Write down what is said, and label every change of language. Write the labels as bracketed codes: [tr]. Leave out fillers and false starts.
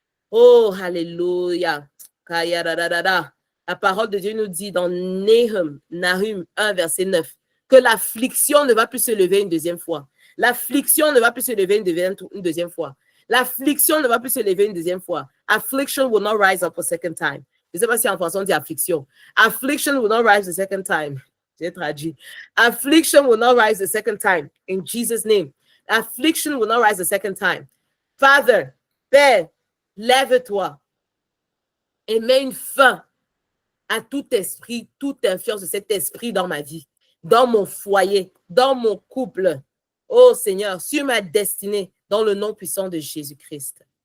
[fr] Oh, alléluia. La parole de Dieu nous dit dans Nahum 1, verset 9, que l'affliction ne va plus se lever une deuxième fois. L'affliction ne va plus se lever une deuxième fois. L'affliction ne va plus se lever une deuxième fois. [en] Affliction will not rise up a second time. [fr] Je ne sais pas si en français on dit affliction. [en] Affliction will not rise the second time. [fr] J'ai traduit. [en] Affliction will not rise the second time. In Jesus' name. Affliction will not rise the second time. [fr] Father, Père, lève-toi et mets une fin à tout esprit, toute influence de cet esprit dans ma vie, dans mon foyer, dans mon couple. Oh Seigneur, sur ma destinée, dans le nom puissant de Jésus-Christ.